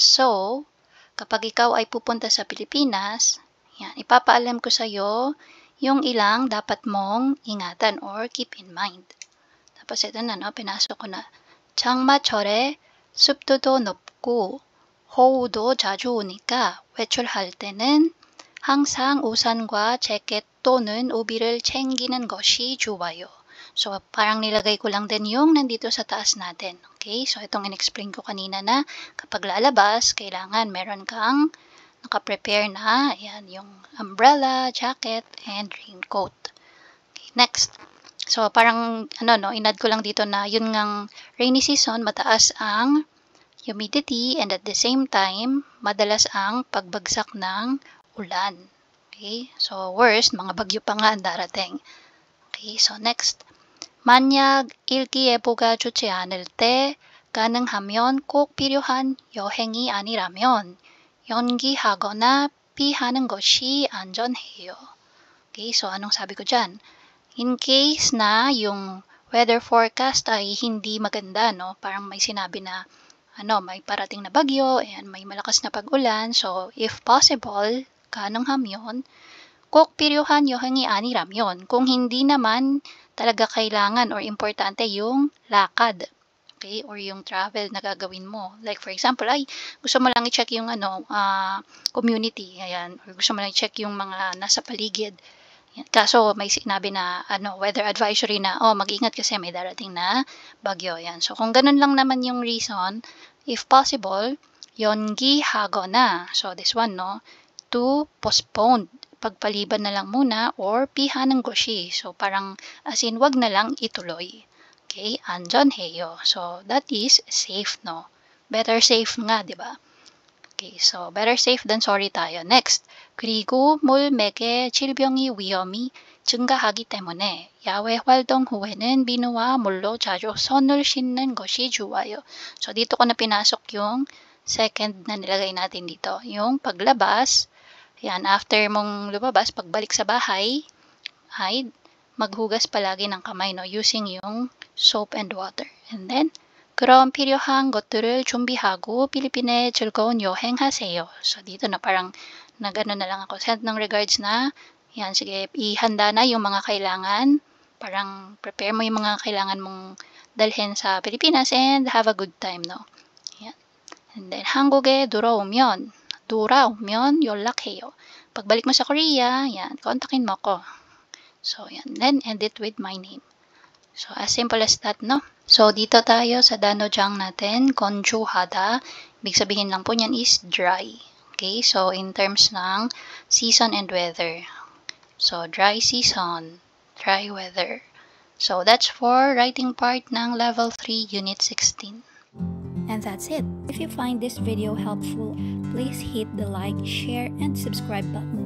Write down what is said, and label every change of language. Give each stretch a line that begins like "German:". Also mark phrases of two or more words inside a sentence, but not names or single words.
Filipino: So, kapag ikaw ay pupunta sa Pilipinas, yan, ipapaalam ko sa iyo yung ilang dapat mong ingatan or
English: keep in mind.
Filipino: Tapos ito na, no, pinasok ko na.
Korean: 장마철에 습도도 높고 호우도 자주 오니까 외출할 때는 항상 우산과 재킷 또는 우비를 챙기는 것이 좋아요.
Filipino: So, parang nilagay ko lang din yung nandito sa taas natin. Okay? So, itong in-explain ko kanina na kapag lalabas, kailangan meron kang naka-prepare na, ayan, yung
English: umbrella, jacket, and raincoat.
Filipino: Okay, next. So, parang, inad ko lang dito na yun ngang
English: rainy season,
Filipino: mataas ang humidity
English: and at the same time,
Filipino: madalas ang pagbagsak ng ulan. Okay? So, worst, mga bagyo pa nga ang darating. Okay, so next.
Korean: 만약 일기예보가 좋지 않을 때 가능하면 꼭 필요한 여행이 아니라면 연기하거나 피하는 것이 안전해요.
Filipino: Okay, so anong sabi ko dyan? In case na yung weather forecast ay hindi maganda, no? Parang may sinabi na may parating na bagyo and may malakas na pag-ulan.
English: So, if possible,
Korean: 가능하면 꼭 필요한 여행이 아니라면
Filipino: kung hindi naman talaga kailangan or importante yung lakad, okay, or yung travel na gagawin mo.
English: Like for example,
Filipino: ay gusto mo lang i-check yung community, ayan, or gusto mo lang i-check yung mga nasa paligid. Kaso may sinabi na weather advisory na mag-ingat kasi may darating na bagyo, yan. So kung ganun lang naman yung reason,
English: if possible,
Filipino: 연기하거나, so this one, no, to postpone, pagpaliban na lang muna, or
Korean: 피하는 것이,
Filipino: so parang as in wag na lang ituloy.
Korean: Okay, 안전해요.
English: So that is safe, no? Better safe
Filipino: nga, di ba? Okay, so
English: better safe than sorry
Filipino: tayo. Next,
Korean: 그리고 물맥의 질병이 위험이 증가하기 때문에 야외 활동 후에는 비누와 물로 자주 손을 씻는 것이 좋아요.
Filipino: So dito ko na pinasok yung second na nilagay natin dito, yung paglabas. Yan, after mong lumabas, pagbalik sa bahay, ay maghugas palagi ng kamay, no, using yung
English: soap and water. And then,
Korean: 그럼 필요한 것들을 준비하고 필리핀에 즐거운 여행하세요.
Filipino: So, dito na parang nag-ano na lang ako. Send ng regards na, yan, sige, ihanda na yung mga kailangan. Parang prepare mo yung mga kailangan mong dalhin sa Pilipinas and
English: have a good time,
Filipino: no? Yan.
English: And then,
Korean: 한국에 돌아오면 연락해요.
Filipino: Pagbalik mo sa Korea, yan, kontakin mo ko. So, yan.
English: Then, end it with my name. So, as simple as that, no? So,
Filipino: dito tayo sa danojang natin, 건조하다. Ibig sabihin lang po niyan is dry. Okay?
English: So, in terms ng season and weather. So, dry season, dry weather. So, that's for writing part ng Level 3, Unit 16. And that's it. If you find this video helpful, please hit the like, share, and subscribe button.